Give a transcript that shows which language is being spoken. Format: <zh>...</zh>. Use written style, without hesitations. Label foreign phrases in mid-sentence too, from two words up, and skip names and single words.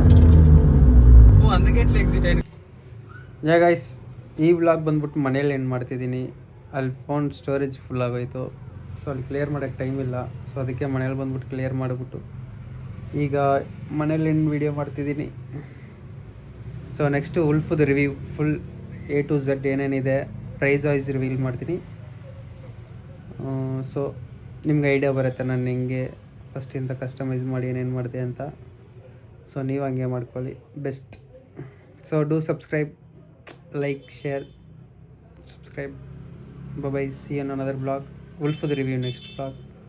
<kn>ಓ அந்த ಗೇಟ್ಲಿ ಎಕ್ಸಿಟ್ ಆಯ್ತು.</kn> <en>ya guys,</en> <kn>ಈ ವ್ಲಾಗ್ ಬಂದ್ಬಿಟ್ಟು ಮನೇಲಿ ಎಂಡ್ ಮಾಡ್ತಿದ್ದೀನಿ. ಅಲ್ಲಿ</kn> <en>phone storage full</en> <kn>ಆಗೋಯ್ತು. ಸೊ ಅಲ್ಲಿ ಕ್ಲಿಯರ್ ಮಾಡೋಕ್ಕೆ ಟೈಮ್ ಇಲ್ಲ. ಸೊ ಅದಕ್ಕೆ ಮನೇಲಿ ಬಂದ್ಬಿಟ್ಟು ಕ್ಲಿಯರ್ ಮಾಡಿಬಿಟ್ಟು ಈಗ ಮನೇಲಿ</kn> <en>end video</en> <kn>ಮಾಡ್ತಿದ್ದೀನಿ. ಸೊ ನೆಕ್ಸ್ಟು ಉಲ್ಫುದು ರಿವ್ಯೂ</kn> <en>full A to Z</en> <kn>ಏನೇನಿದೆ</kn> <en>price wise</en> <kn>ರಿವೀಲ್ ಮಾಡ್ತೀನಿ. ಸೊ ನಿಮ್ಗೆ ಐಡಿಯಾ ಬರುತ್ತೆ ನಾನು ಹೆಂಗೆ ಫಸ್ಟಿಂದ ಕಸ್ಟಮೈಸ್ ಮಾಡಿ ಏನೇನು ಮಾಡಿದೆ ಅಂತ. ಸೊ ನೀವು ಹಂಗೆ ಮಾಡ್ಕೊಳ್ಳಿ ಬೆಸ್ಟ್. ಸೊ</kn> <en>do subscribe, like, share, subscribe. Bye bye. See you in another vlog. Wolf for the review next vlog.</en>